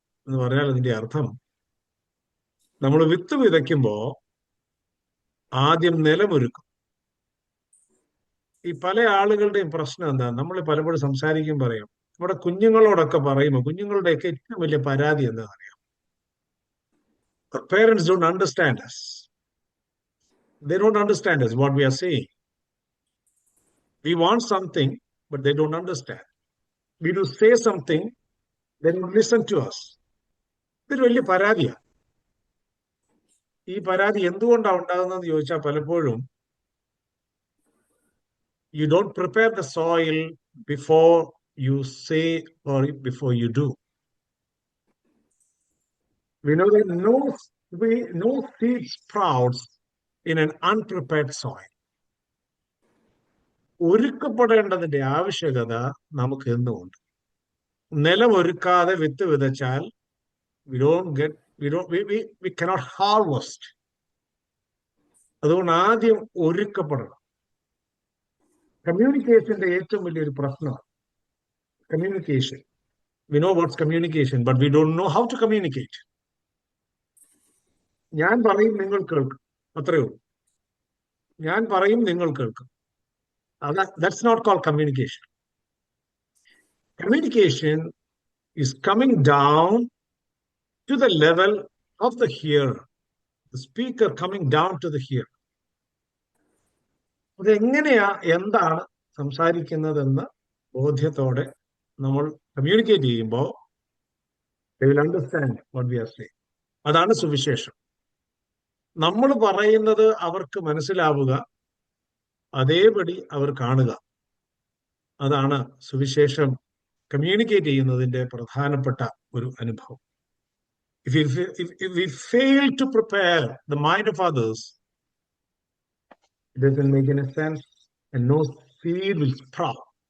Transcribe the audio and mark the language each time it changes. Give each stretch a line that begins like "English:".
Malayalam: എന്ന് പറഞ്ഞാൽ അതിന്റെ അർത്ഥം, നമ്മൾ വിത്ത് വിതയ്ക്കുമ്പോ ആദ്യം നിലമൊരുക്കും. ഈ പല ആളുകളുടെയും പ്രശ്നം എന്താ, നമ്മൾ പലപ്പോഴും സംസാരിക്കും പറയും, നമ്മുടെ കുഞ്ഞുങ്ങളോടൊക്കെ പറയുമ്പോൾ കുഞ്ഞുങ്ങളുടെയൊക്കെ ഏറ്റവും വലിയ പരാതി എന്താണെന്ന് അറിയാം?
English: Parents don't understand us. They don't understand us, what we are saying. We want something, but they don't understand. We do say something, they don't listen to us.
Malayalam: ഇതൊരു വലിയ പരാതിയാണ്. ഈ പരാതി എന്തുകൊണ്ടാണ് ഉണ്ടാകുന്നതെന്ന് ചോദിച്ചാൽ പലപ്പോഴും
English: you don't prepare the soil before you say or before you do. We know that no seed sprouts in an unprepared soil.
Malayalam: ഒരുക്കപ്പെടേണ്ടതിന്റെ ആവശ്യകത നമുക്ക് എന്നുമുണ്ട്. നിലം ഒരുക്കാതെ വിത്ത് വിതച്ചാൽ
English: we cannot harvest.
Malayalam: അതുകൊണ്ട് ആദ്യം ഒരുക്കപ്പെടണം. കമ്മ്യൂണിക്കേഷന്റെ ഏറ്റവും വലിയൊരു പ്രശ്നമാണ് communication.
English: We know what's communication, but we don't know how to communicate.
Malayalam: ഞാൻ പറയും, നിങ്ങൾ കേൾക്കും, അത്രയേ ഉള്ളൂ. ഞാൻ പറയും, നിങ്ങൾ കേൾക്കും.
English: That's not called communication. Communication is coming down to the level of the hearer, the speaker coming down to the hearer.
Malayalam: അതെങ്ങനെയാ, എന്താണ് സംസാരിക്കുന്നതെന്ന് ബോധ്യത്തോടെ നമ്മൾ കമ്മ്യൂണിക്കേറ്റ് ചെയ്യുമ്പോൾ
English: they will understand what we are saying.
Malayalam: അതാണ് സുവിശേഷം. നമ്മൾ പറയുന്നത് അവർക്ക് മനസ്സിലാവുക, അതേപടി അവർ കാണുക. അതാണ് സുവിശേഷം കമ്മ്യൂണിക്കേറ്റ് ചെയ്യുന്നതിന്റെ പ്രധാനപ്പെട്ട ഒരു അനുഭവം.
English: If we fail to prepare the mind of others, it doesn't make any sense and no seed will sprout.